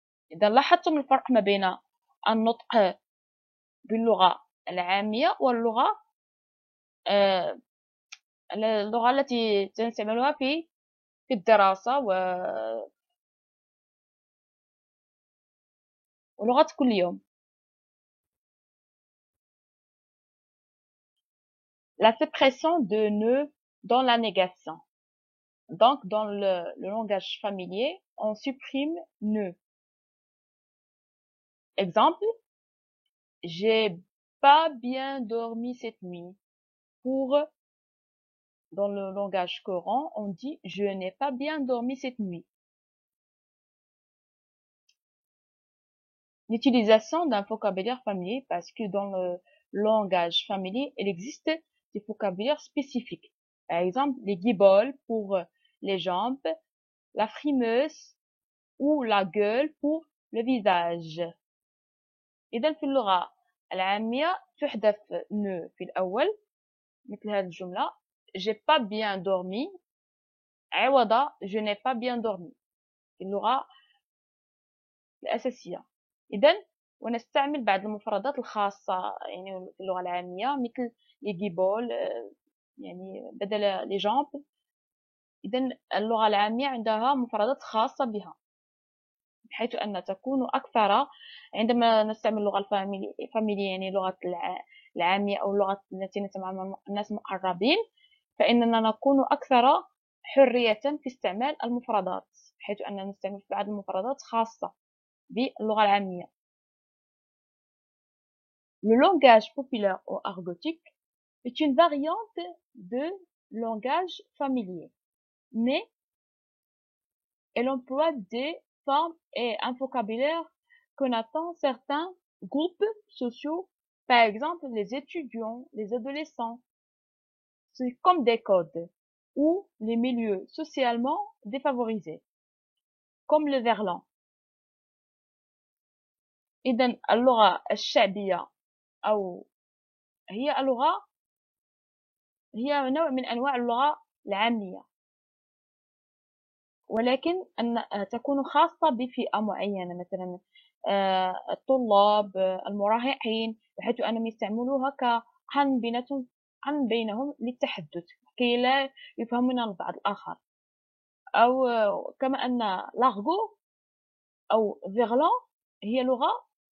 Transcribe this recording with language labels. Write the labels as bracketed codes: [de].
[ar] إذا لاحظتم الفرق ما بين النطق باللغة العامية واللغة اللغة التي تستعملها في الدراسة ولغة كل يوم. [fr] La suppression de ne dans la négation. Donc, dans le langage familier, on supprime ne. Exemple, j'ai pas bien dormi cette nuit. Dans le langage courant, on dit je n'ai pas bien dormi cette nuit. L'utilisation d'un vocabulaire familier, parce que dans le langage familier, il existe des vocabulaires spécifiques. Par exemple, les guiboles pour les jambes, la frimeuse ou la gueule pour le visage. [ar] إذا في اللغة العامية تحذف ne في الأول مثل هذه الجملة [fr] j'ai pas bien dormi [ar] عوض [fr] je n'ai pas bien dormi [ar] في اللغة الأساسية. إذا ونستعمل بعض المفردات الخاصة يعني في اللغة العامية مثل les guiboles يعني بدل les jambes. إذا اللغة العامية عندها مفردات خاصة بها بحيث أن تكون أكثر عندما نستعمل اللغة الفاميلية يعني اللغة العامية أو اللغة التي نسمعها مع الناس مقربين فإننا نكون أكثر حرية في استعمال المفردات بحيث أننا نستعمل بعض المفردات خاصة باللغة العامية. [fr] Le langage populaire ou argotique est une variante de langage familier, mais elle emploie des formes et un vocabulaire qu'on attend certains groupes sociaux, par exemple les étudiants, les adolescents. C'est comme des codes ou les milieux socialement défavorisés, comme le verlan. [ar] إذن اللغة الشعبية أو هي نوع من أنواع اللغة العامية ولكن أن تكون خاصة بفئة معينة مثلا الطلاب المراهقين بحيث أنهم يستعملوها كقرن بينهم للتحدث كي لا يفهمون البعض الآخر أو كما أن لارغو أو فيغلان هي لغة